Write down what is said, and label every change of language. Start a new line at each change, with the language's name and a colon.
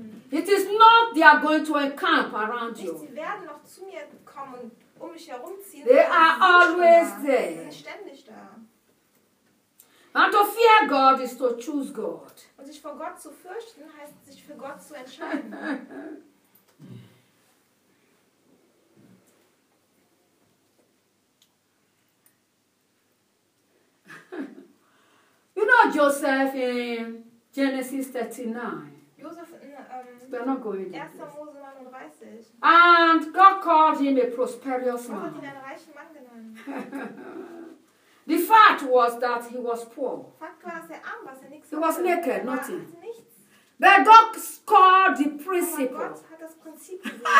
English: It is not they are going to encamp around you. They are always there. And to fear God is to choose God.
German: Und sich vor Gott zu fürchten, heißt sich für Gott zu entscheiden.
English: You know Joseph in Genesis 39.
German: Joseph in 1. Mose 39.
English: And God called him a prosperous man.
German: Gott hat ihn einen reichen Mann genannt.
English: The fact was that he was poor. He was naked, nothing. But God called the principle.